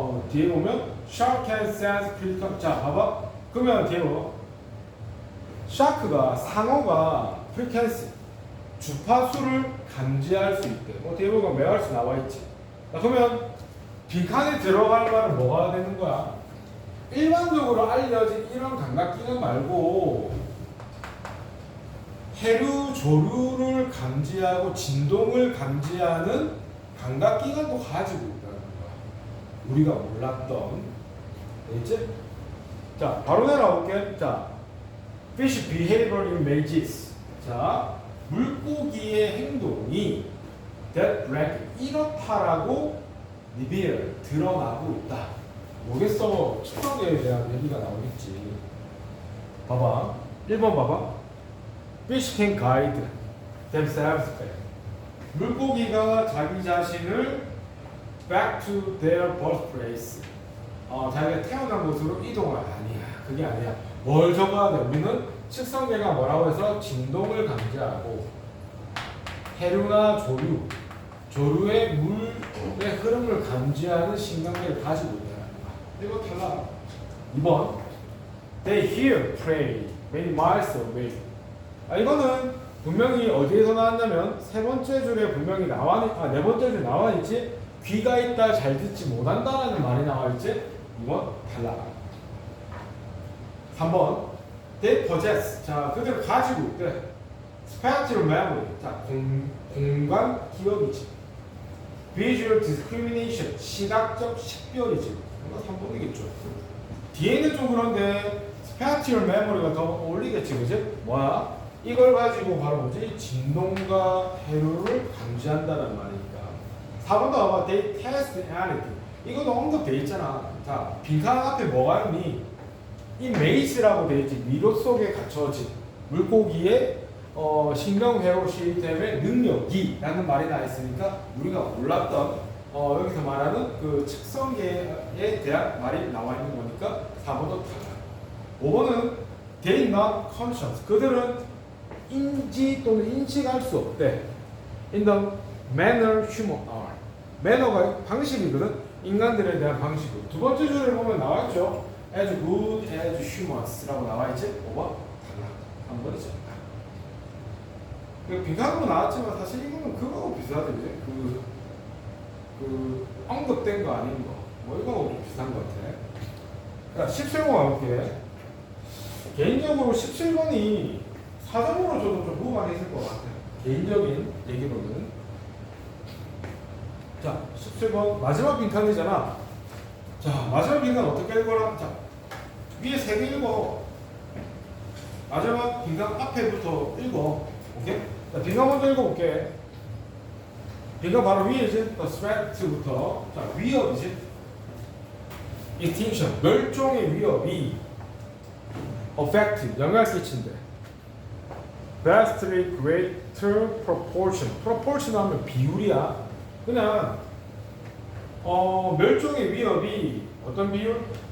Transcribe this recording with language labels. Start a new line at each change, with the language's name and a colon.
Korean: 뒤에 보면
English: shark can sense frequency.
Korean: 자, 봐봐. 그러면 뒤에 봐봐. 샤크가 상어가 frequency 주파수를 감지할 수 있대. 뒤에 보면 메가스 나와 있지. 자, 그러면 빈칸에 들어갈 말은 뭐가 되는 거야? 일반적으로 알려진 이런 감각기관 말고 해류 조류를 감지하고 진동을 감지하는 감각기관도 가지고 있다는 거야. 우리가 몰랐던. 알겠지? 자, 바로 내려볼게.
English: 자, fish behavior images.
Korean: 자, 물고기의 행동이 that blank 이렇다라고 리비엘 드러나고 있다. 뭐겠어? 측정계에 대한 얘기가 나오겠지. 봐봐. 1번 봐봐.
English: Fish can guide themselves back.
Korean: 물고기가 자기 자신을
English: back to their birthplace.
Korean: 자기가 태어난 곳으로 이동을 아니야. 그게 아니야. 뭘 적어야 돼? 우리는 측성계가 뭐라고 해서 진동을 감지하고 해류나 조류, 조류의 물의 흐름을 감지하는 신경계를 가지고 있다는 거야. 이거 탈락. 2번.
English: They hear prey many miles away.
Korean: 이거는 분명히 어디에서 나왔냐면 세 번째 줄에 분명히 네 번째 줄에 나와 있지. 귀가 있다 잘 듣지 못한다라는 말이 나와 있지. 2번 탈락. 3번.
English: They possess.
Korean: 자, 그들을 가지고 있대.
English: Spatial memory.
Korean: 자, 공간 기억이지.
English: Visual discrimination.
Korean: 시각적 식별이지. 이거 3번이겠죠. 뒤에는 좀 그런데 Spatial memory가 더 어울리겠지, 그지? 뭐야? 이걸 가지고 바로 뭐지? 진동과 해류를 감지한다는 말이니까. 4번도 봐봐.
English: They test anything.
Korean: 이것도 언급돼 있잖아. 자, 빈칸 앞에 뭐가 있니? 이 메이스라고 되어 있지. 미로 속에 갇혀진 물고기의 신경회로 시스템의 능력이 라는 말이 나와 있으니까 우리가 몰랐던 여기서 말하는 그 측성계에 대한 말이 나와 있는 거니까 4번도 탈락.
English: 5번은 they not conscious.
Korean: 그들은 인지 또는 인식할 수 없대.
English: In the manner human are.
Korean: 매너가 방식이거든. 인간들에 대한 방식으로. 두 번째 줄에 보면 나와 있죠.
English: as good as humans라고
Korean: 나와 있지. 5번 탈락. 한 번이죠. 빈칸으로 나왔지만 사실 이거는 그거하고 비슷하지. 그 언급된 거 아닌 거. 뭐 이거하고 좀 비슷한 것 같아. 자, 17번 가볼게. 개인적으로 17번이 사전으로 줘도 좀 무방해 있을 것 같아. 개인적인 얘기로는. 자, 17번 마지막 빈칸이잖아. 자, 마지막 빈칸 어떻게 읽어라? 자, 위에 3개 읽어. 마지막 빈칸 앞에부터 읽어. 오케이? 자, 빈칸 먼저 읽어볼게. 빈칸 바로 위에지? threat부터. 자, 위협이지? extinction, 멸종의 위협이 affect, 영향을 끼친대.
English: vastly greater proportion.
Korean: proportion 하면 비율이야. 그냥 멸종의 위협이 어떤 비율?